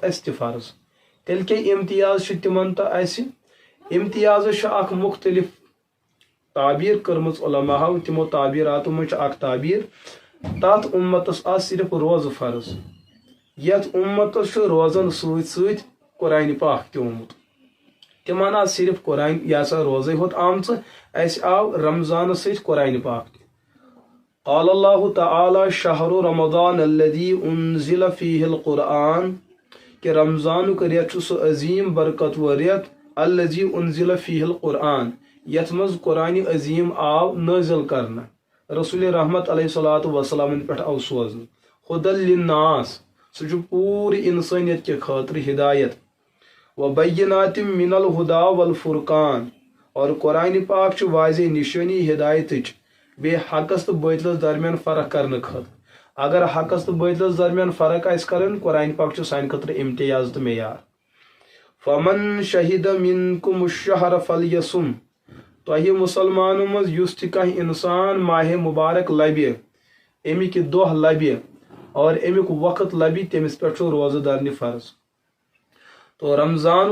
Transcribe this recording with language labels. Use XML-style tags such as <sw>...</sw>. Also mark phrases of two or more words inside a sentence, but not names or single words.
<ks>اسہِ تہِ فرض تیٚلہِ کیٛاہ امتیاز چھُ تِمن تہٕ اسہِ امتیازس چھُ اکھ مختلف تعبیر کٔرمٕژ علماہو تِمو تعبیراتو منٛز چھُ اکھ تعبیر تتھ اُمتس آسہِ صرف روزٕ فرض یتھ اُمتس چھُ روزن سۭتۍ سۭتۍ قرآنِ پاک تہِ آمُت تمن آو صرف قرآن یہ سا روزے ہوت آمژ اس آو رمضان سۭتۍ قرآن پاک تہِ</ks> <ar>قال اللہ تعالی شہر رمضان الذي انزل فيه القرآن</ar> <ks>کہ رمضانُک رٮ۪تھ چھُ سُہ عظیٖم برکتور رٮ۪تھ</ks> <ar>الذي انزل فيه القرآن</ar> <ks>یتھ منٛز قرآنِ عظیٖم آو نٲزل کرنہٕ رسول رحمت علیہ الصلوۃ والسلام پٮ۪ٹھ آو سوزنہٕ</ks> <ar>ہدى للناس</ar> <ks>سُہ چھُ پوٗرٕ انسٲنیت کہِ خٲطرٕ ہدایت</ks> <ar>وبینات من الہدا والفرقان</ar> <ks>اور قرآن پاک چھُ واضح نشٲنی ہدایتٕچ بیٚیہِ حقس تہٕ باطلس درمیان فرق کرنہٕ خٲطرٕ اگر حقس تہٕ باطلس درمیان فرق آسہِ کرٕنۍ قرآن پاک چھُ سانہِ خٲطرٕ امتیاز تہٕ معیار</ks> <ar>فمن شہد منکم الشہر فلیصم</ar> <ks>تۄہہِ مُسلمانو منٛز یُس تہِ کانٛہہ انسان ماہ مبارک لبہِ امیِکۍ دۄہ لبہِ اور امیُک وقت لبہِ تٔمِس پٮ۪ٹھ چھُ روزٕ درنہِ فرض تو رمضان</ks>